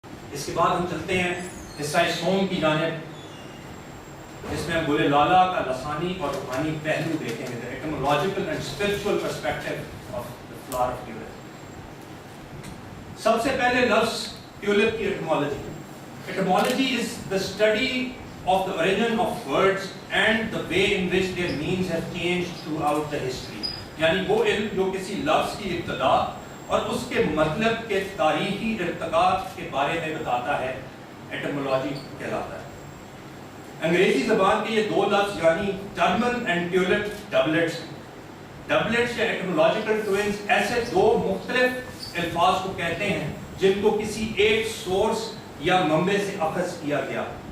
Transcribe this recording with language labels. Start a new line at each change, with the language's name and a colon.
Urdu: اس کے بعد ہم چلتے ہیں حصہ سوم کی جانب، جس میں ہم گل لالہ کا لسانی اور روحانی پہلو دیکھیں گے،
English: the etymological and spiritual perspective of the flower of tulip.
Urdu: سب سے پہلے لفظ ٹیولپ کی etymology.
English: Etymology is the study of the origin of words and the way in which their meanings have changed throughout the history.
Urdu: یعنی وہ علم جو کسی لفظ کی ابتدا اور اس کے مطلب کے تاریخی ارتقاء کے بارے میں بتاتا ہے، ایٹمولوجی کہلاتا ہے. انگریزی زبان کے یہ دو لفظ یعنی ٹرمن اینڈ ٹیولپ ڈبلٹس. ڈبلٹس یا ایٹمولوجیکل ٹوئنز ایسے دو مختلف الفاظ کو کہتے ہیں جن کو کسی ایک سورس یا منبع سے اخذ کیا گیا.